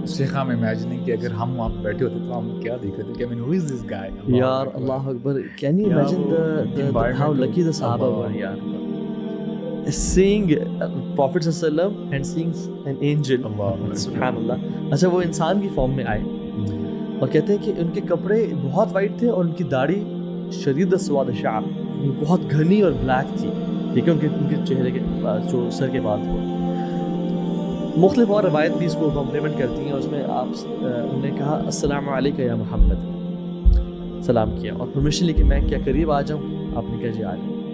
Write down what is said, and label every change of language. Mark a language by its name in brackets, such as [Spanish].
[Urdu] شیخ ہم امیجننگ کہ اگر ہم وہاں بیٹھے ہوتے تو ہم کیا دیکھ رہے تھے کہ [English] I mean who is this guy. [Urdu] یار اللہ اکبر, [English] can you imagine the how lucky the Sahaba were یار, seeing Prophet صلی اللہ علیہ وسلم and seeing an angel. [Urdu] سبحان اللہ. اچھا وہ انسان کی فارم میں آئے اور کہتے ہیں کہ ان کے کپڑے بہت وائٹ تھے اور ان کی داڑھی شدید سواد شعر بہت گھنی اور بلیک تھی. ٹھیک ہے, ان کے چہرے کے جو سر کے بعد کو مختلف اور روایت بھی اس کو کمپلیمنٹ کرتی ہیں. اور اس میں انہوں نے کہا السلام علیکم یا محمد, سلام کیا اور پرمیشن لی کہ میں کیا قریب آ جاؤں. آپ نے کہا جی آ جائیں.